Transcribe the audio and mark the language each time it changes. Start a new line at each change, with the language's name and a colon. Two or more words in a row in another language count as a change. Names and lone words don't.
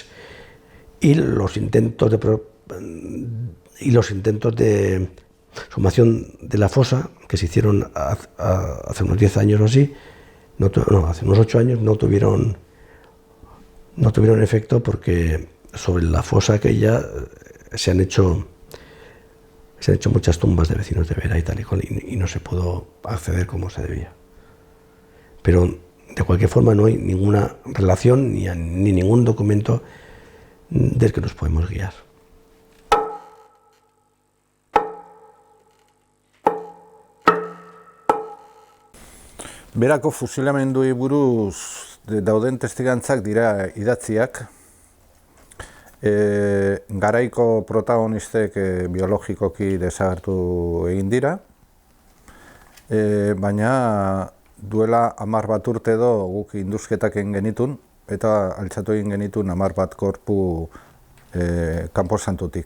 Spanish: Y los intentos de sumación de la fosa, que se hicieron hace unos 10 años o así, hace unos 8 años, no tuvieron efecto, porque sobre la fosa aquella se han hecho muchas tumbas de vecinos de Vera y tal y no se pudo acceder como se debía. Pero de cualquier forma no hay ninguna relación ni ningún documento del que nos podemos guiar.
Basque: Berako fusilamenduei buruz dauden testigantzak dira idatziak. Garaiko protagonistek biologikoki desagertu egin dira, baina duela 10 bat urte edo guk induzketak egin genitun, eta altxatu egin genitun 10 bat korpu kanposantutik.